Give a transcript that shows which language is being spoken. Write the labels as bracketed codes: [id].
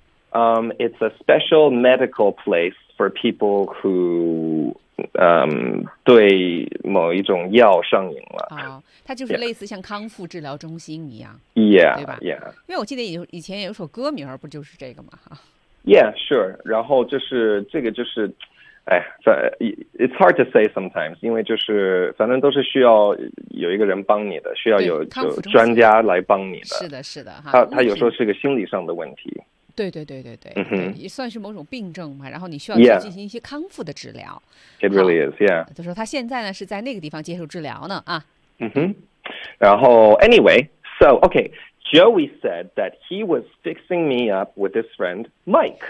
[en] It's a special medical place for people who [zh] 对某一种药上瘾了。哦，它就是类似像康复治疗中心一样。 [en] Yeah, [zh] 对吧 [en] yeah. [zh] 因为我记得以前有首歌名不就是这个吗？ [en] Yeah, sure. [zh] 然后就是这个就是，哎，在 [en] it's hard to say sometimes， [zh] 因为就是反正都是需要有一个人帮你的，需要有就专家来帮你的。是的，是的，哈。他有时候是个心理上的问题。对对对对对，嗯哼，也算是某种病症嘛。然后你需要去进行一些康复的治疗。 [en] Yeah. It really is. Yeah. [zh] 就说他现在呢是在那个地方接受治疗呢啊。嗯哼。然后 [en] anyway, so okay. Joey said that he was fixing me up with his friend Mike.